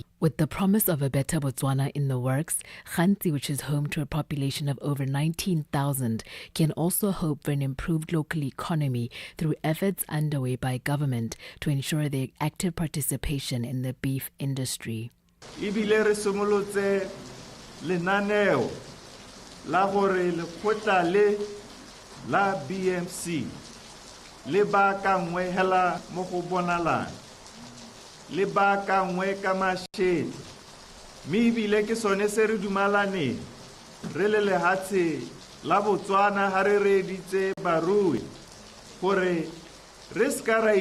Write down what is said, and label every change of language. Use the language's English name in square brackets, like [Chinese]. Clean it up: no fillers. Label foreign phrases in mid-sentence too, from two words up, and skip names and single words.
[English] With the promise of a better Botswana in the works, Khanzi, which is home to a population of over 19,000, can also hope for an improved local economy through efforts underway by government to ensure their active participation in the beef industry. [Tswana] Ibile re somolotse lenaneo la gore lekgotla le la BMC le ba ka nngwe hela mo go bonalang le ba ka nngwe ka mashedi mme ebile ke sone se re dumalane re le lehatshe la Botswana ha re reditse barui gore re ska